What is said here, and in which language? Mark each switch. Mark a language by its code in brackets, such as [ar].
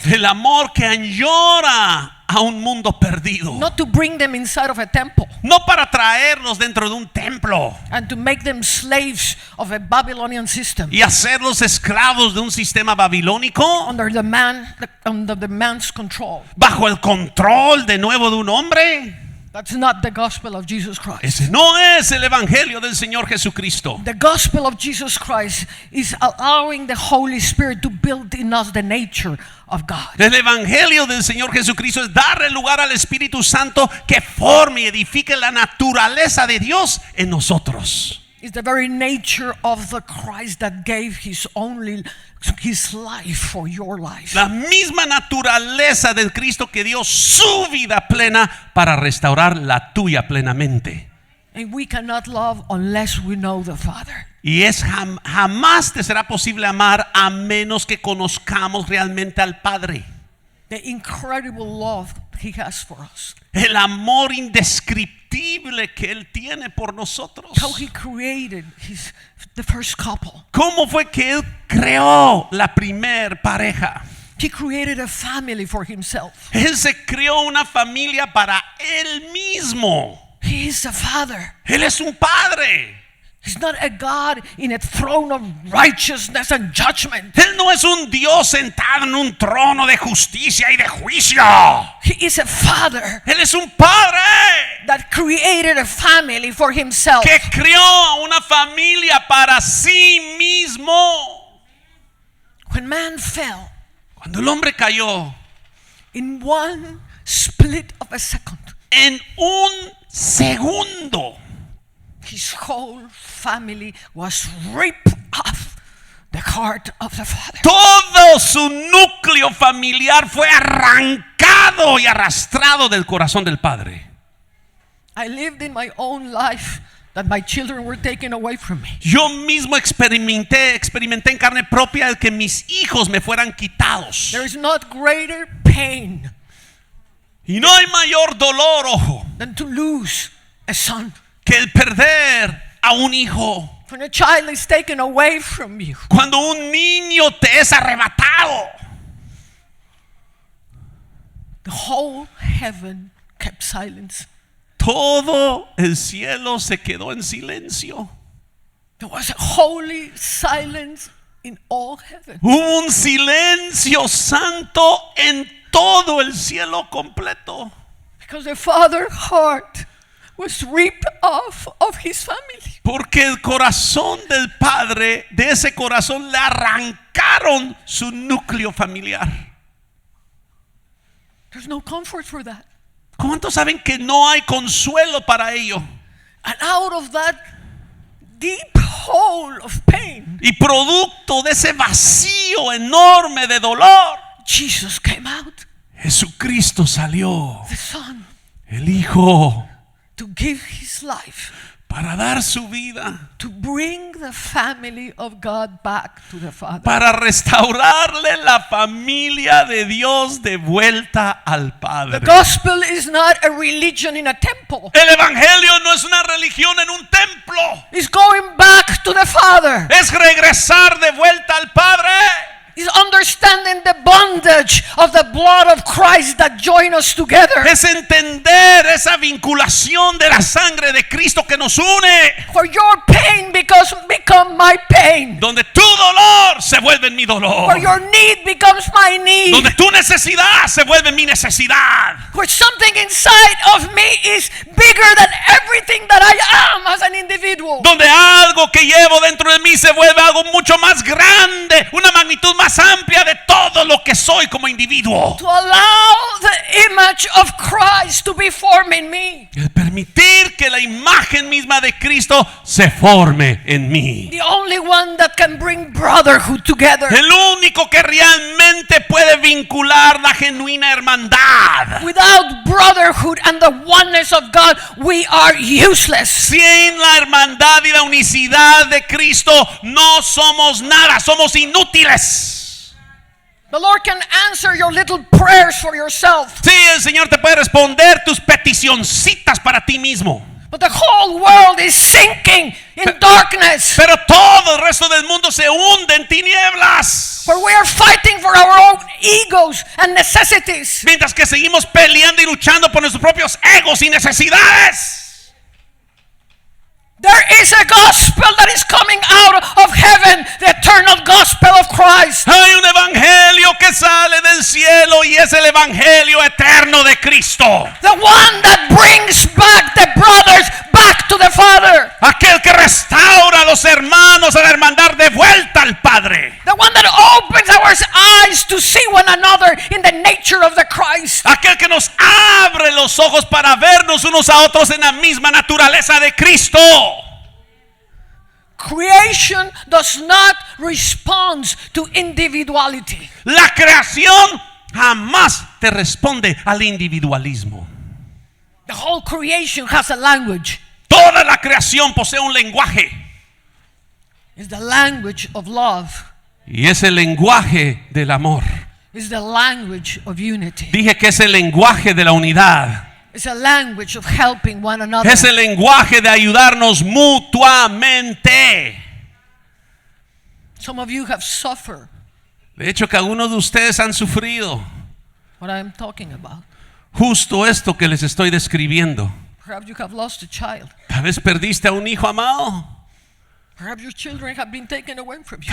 [es] El amor que añora a un mundo perdido. [en] Not to bring them inside of a temple [es] No para traerlos dentro de un templo [en] and to make them slaves of a Babylonian system [es] y hacerlos esclavos de un sistema babilónico [en] under the man's control. [es] bajo el control de nuevo de un hombre. [en] That's not the gospel of Jesus Christ. [es] Ese no es el evangelio del Señor Jesucristo. [en] The gospel of Jesus Christ is allowing the Holy Spirit to build in us the nature of God. [es] El evangelio del Señor Jesucristo es darle lugar al Espíritu Santo que forme y edifique la naturaleza de Dios en nosotros. [en] It's the very nature of the Christ that gave his life for your life. [es] La misma naturaleza del Cristo que dio su vida plena para restaurar la tuya plenamente. [en] And we cannot love unless we know the Father. [es] Y jamás te será posible amar a menos que conozcamos realmente al Padre. [en] The incredible love he has for us. [es] El amor indescriptible que Él tiene por nosotros. [en] How he created the first couple. [es] ¿Cómo fue que Él creó la primer pareja? [en] He created a family for himself. [es] Él se creó una familia para Él mismo. [en] He is a father. [es] Él es un padre. [en] He's not a God in a throne of righteousness and judgment. [es] Él no es un Dios sentado en un trono de justicia y de juicio. [en] He is a father [es] Él es un padre [en] that created a family for himself. [es] que creó una familia para sí mismo. [en] When man fell, [es] Cuando el hombre cayó, [en] in one split of a second, [es] en un segundo, [en] his whole family was ripped off the heart of the Father. [es] todo su núcleo familiar fue arrancado y arrastrado del corazón del Padre. [en] I lived in my own life that my children were taken away from me. [es] Yo mismo experimenté en carne propia el que mis hijos me fueran quitados. [en] There is not greater pain [es] Y no hay mayor dolor, ojo, [en] than to lose a son. [es] que el perder a un hijo. [en] When a child is taken away from you, [es] Cuando un niño te es arrebatado, [en] The whole heaven kept silence. [es] Todo el cielo se quedó en silencio. [en] There was a holy silence in all heaven. [es] Hubo un silencio santo en todo el cielo completo. [en] Because the father's heart was ripped off of his family. [es] Porque el corazón del padre, de ese corazón le arrancaron su núcleo familiar. [en] There's no comfort for that. [es] ¿Cuántos saben que no hay consuelo para ello? [en] And out of that deep hole of pain, [es] Y producto de ese vacío enorme de dolor, [en] Jesus came out, [es] Jesucristo salió, [en] the Son, [es] el Hijo, [en] to give his life, [es] para dar su vida, [en] to bring the family of God back to the Father. [es] para restaurarle la familia de Dios de vuelta al [en] The [es] Padre. [en] gospel is not a religion in a temple. [es] El evangelio no es una religión en un templo, [en] It's going back to the Father. [es] es regresar de vuelta al Padre. [en] Is understanding the bondage of the blood of Christ that join us together. [es] Es entender esa vinculación de la sangre de Cristo que nos une. [en] For your pain become my pain. [es] Donde tu dolor se vuelve en mi dolor. [en] For your need becomes my need. [es] Donde tu necesidad se vuelve en mi necesidad. [en] Where something inside of me is bigger than everything that I am as an individual. [es] Donde algo que llevo dentro de mí se vuelve algo mucho más grande, una magnitud más amplia de todo lo que soy como individuo. [en] To allow the image of Christ to be formed in me. [es] El permitir que la imagen misma de Cristo se forme en mí. [en] The only one that can bring brotherhood together. [es] El único que realmente puede vincular la genuina hermandad. [en] Without brotherhood and the oneness of God, we are useless. [es] Sin la hermandad y la unicidad de Cristo no somos nada, somos inútiles. [en] The Lord can answer your little prayers for yourself. [es] Sí, el Señor te puede responder tus peticioncitas para ti mismo. [en] But the whole world is sinking in darkness. [es] Pero todo el resto del mundo se hunde en tinieblas. [en] For we are fighting for our own egos and necessities. [es] Mientras que seguimos peleando y luchando por nuestros propios egos y necesidades. [en] There is a gospel that is coming out of heaven, the eternal gospel of Christ. [es] Hay un evangelio que sale del cielo y es el evangelio eterno de Cristo. [en] The one that brings back the brothers back to the Father. [es] Aquel que restaura a los hermanos a la hermandad de vuelta al Padre. [en] The one that opens our eyes to see one another in the nature of the Christ. [es] Aquel que nos abre los ojos para vernos unos a otros en la misma naturaleza de Cristo. [en] Creation does not respond to individuality. [es] La creación jamás te responde al individualismo. [en] The whole creation has a language. [es] Toda la creación posee un lenguaje. [en] It's the language of love. [es] Y es el lenguaje del amor. [en] It's the language of unity. [es] Dije que es el lenguaje de la unidad. [en] It's a language of helping one another. [es] Es el lenguaje de ayudarnos mutuamente. [en] Some of you have suffered [es] De hecho, que algunos de ustedes han sufrido [en] what I'm talking about. [es] justo esto que les estoy describiendo. [en] Perhaps you have lost a child. [es] Tal vez perdiste a un hijo amado. [en] Perhaps your children have been taken away from you.